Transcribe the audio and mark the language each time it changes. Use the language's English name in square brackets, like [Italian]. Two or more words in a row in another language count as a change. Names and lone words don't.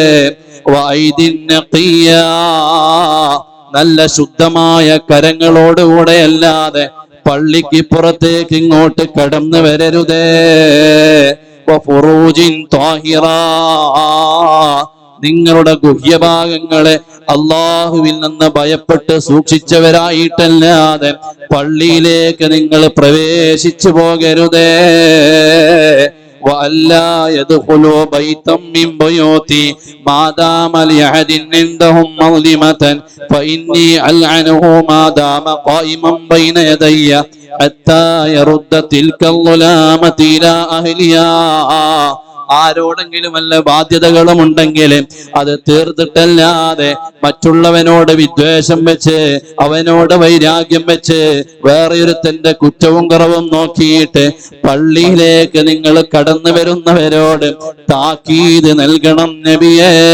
[Arabic] وأيد نقية, [Malayalam] നല്ല ശുദ്ധമായ കരങ്ങളോടുകൂടെ അല്ലാതെ പള്ളിക്ക് പുറത്തേക്ക് ഇങ്ങോട്ട് കടന്നു വരരുതേ. [Arabic] وفروج طاهرة, [Malayalam] നിങ്ങളുടെ ഗുഹ്യഭാഗങ്ങളെ അള്ളാഹുവിൽ നിന്ന് ഭയപ്പെട്ട് സൂക്ഷിച്ചവരായിട്ടല്ലാതെ പള്ളിയിലേക്ക് നിങ്ങൾ പ്രവേശിച്ചു പോകരുതേ. [Arabic] وَأَلَّا يَدْخُلُوا بَيْتًا مِّن بُيُوتِي مَا دَامَ لِأَحَدٍ عِندَهُم مَّظْلِمَةً فَإِنِّي أَلْعَنُهُ مَا دَامَ قَائِمًا بَيْن يَدَيَّ حَتَّى يَرُدَّ تِلْكَ الظُّلَامَةِ إِلَى أَهْلِهَا. [Malayalam] ആരോടെങ്കിലും വല്ല ബാധ്യതകളും ഉണ്ടെങ്കിൽ അത് തീർത്തിട്ടല്ലാതെ മറ്റുള്ളവനോട് വിദ്വേഷം വെച്ച് അവനോട് വൈരാഗ്യം വെച്ച് വേറെ ഒരുത്തന്റെ കുറ്റവും കുറവും നോക്കിയിട്ട് പള്ളിയിലേക്ക് നിങ്ങൾ കടന്നു വരുന്നവരോട് താക്കീത് നൽകണം നബിയേ.